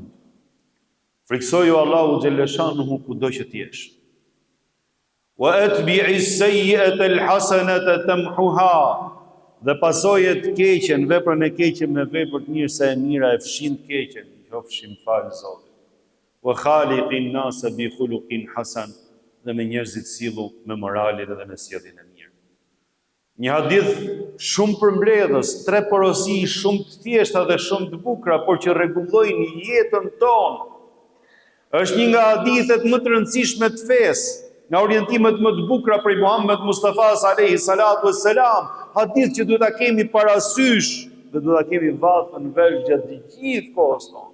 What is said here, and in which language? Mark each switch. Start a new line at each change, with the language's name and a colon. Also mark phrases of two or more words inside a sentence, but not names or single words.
Albanian: Friksoju Allahu xhalleshanuhu kudo që të jesh.
Arabic: وأتبع السيئة الحسنة تمحها.
Albanian: Dhe pasoje të keqen, veprën e keqe me vepër të mirë, se e mira e fshin të keqen, qofshim fal Zotit.
Arabic: وخالق الناس بخلق حسن.
Albanian: Dhe me njerëzit sillu me moralin dhe me sjelljen e mirë. Një hadith shumë përmbledhës, tre porosi shumë të thjeshta dhe shumë të bukura, por që rregullojnë jetën tonë. Është një nga hadithet më të rëndësishme të fesë, nga orientimet më të bukura prej Muhammed Mustafa
Arabic: عليه الصلاة والسلام,
Albanian: hadith që duhet ta kemi parasysh dhe duhet ta kemi vallën vesh gjatë gjithë kohës tonë.